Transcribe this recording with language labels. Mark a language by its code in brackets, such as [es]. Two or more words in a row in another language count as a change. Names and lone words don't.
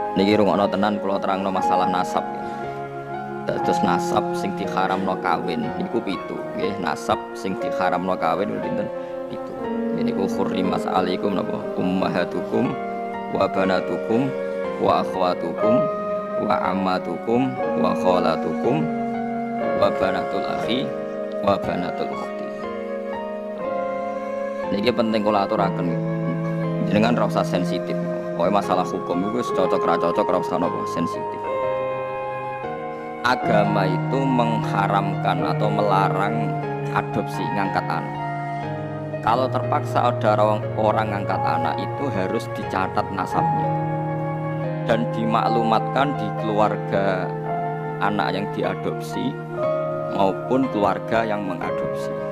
[jv] Niki rungokno tenan kula terangno masalah nasab. Terus nasab sing diharamno kawin niku 7 nggih. Nasab sing diharamno kawin pinten? 7. Niku [ar] حرمت عليكم [jv] napa? [ar] أمهاتكم وبناتكم وأخواتكم وعماتكم وخالاتكم وبنات الأخ وبنات الأخت. [jv] Niki penting kula aturaken. Jenengan ora usah sensitif. Pokoke masalah hukum iku wis cocok ra cocok ora usah napa sensitif. [id] Agama itu mengharamkan atau melarang adopsi [jv] ngangkat anak. [id] Kalau terpaksa ada orang [jv] ngangkat anak [id] itu harus dicatat nasabnya dan dimaklumatkan di keluarga anak yang diadopsi maupun keluarga yang mengadopsi.